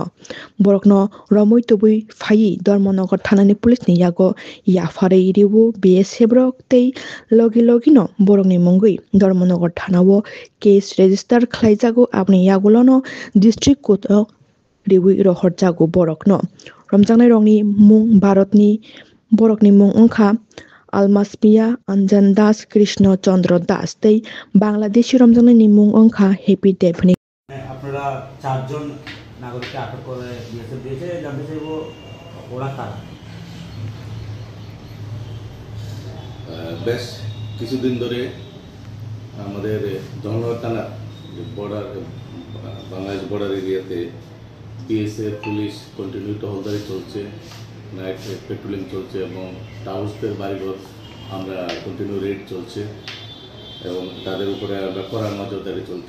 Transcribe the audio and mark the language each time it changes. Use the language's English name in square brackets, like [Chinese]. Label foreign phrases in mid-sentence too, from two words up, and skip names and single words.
[Kok Borok] Borok no romoi tubui phai Dharmanagar thanani police ni yago yafarei ribu BSF rok tei logi no borokni mungui Dharmanagar thanao [English] case register [Kok Borok] khlaijago abni yagulo no [English] district court [Kok Borok] o riwi rohorjago borok no. Romjaknai rokni mung Bharatni borokni mung wngkha Almasmiya Anjan Das Krishna Chandra Das tei Bangladeshi romjaknai ni mung wngkha Happy Devani. [Bangla] আপনারা চারজন নাগরিককে আটক করে বিএসএফ দিয়েছে জানতে চাইবো ওরা কারা বেশ কিছুদিন ধরে আমাদের ধর্মনগর থানা বর্ডার বাংলাদেশ [English] border area [Bangla] বিএসএফ পুলিশ কন্টিনিউ টহলদারি চলছে, [English] night patrolling [Bangla] চলছে এবং টাউসদের বাড়িঘর আমরা [English] continue raid [Bangla] চলছে এবং তাদের উপরে আমরা কড়া নজরদারি চলছে।